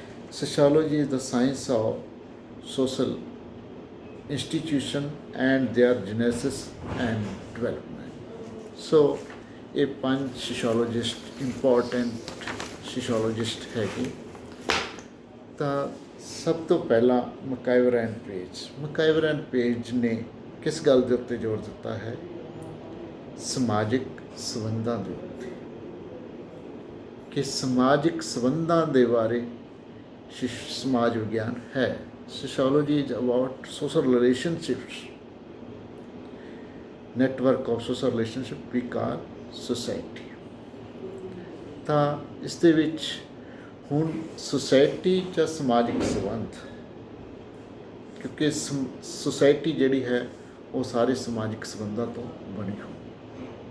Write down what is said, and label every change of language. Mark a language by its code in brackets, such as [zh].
[en] Sociology is the science of social institution and their genesis and development. [pa] So ਇਹ 5 sociologist important sociologist ਹੈਗੇ। ਤਾਂ ਸਭ ਤੋਂ ਪਹਿਲਾਂ ਮਕਾਇਵਰ ਐਂਡ ਪੇਜ ਨੇ ਕਿਸ ਗੱਲ ਦੇ ਉੱਤੇ ਜ਼ੋਰ ਦਿੱਤਾ ਹੈ? ਸਮਾਜਿਕ ਸੰਬੰਧਾਂ ਦੇ ਉੱਤੇ, ਕਿ ਸਮਾਜਿਕ ਸੰਬੰਧਾਂ ਦੇ ਬਾਰੇ ਸਮਾਜ ਵਿਗਿਆਨ ਹੈ। [en] Sociology is about social relationships, network of social relationship we call society। [pa] ਤਾਂ ਇਸ ਦੇ ਵਿੱਚ ਹੁਣ ਸੁਸਾਇਟੀ ਜਾਂ ਸਮਾਜਿਕ ਸੰਬੰਧ, ਕਿਉਂਕਿ ਸੁਸਾਇਟੀ ਜਿਹੜੀ ਹੈ ਉਹ ਸਾਰੇ ਸਮਾਜਿਕ ਸੰਬੰਧਾਂ ਤੋਂ ਬਣੀ ਹੋਈ।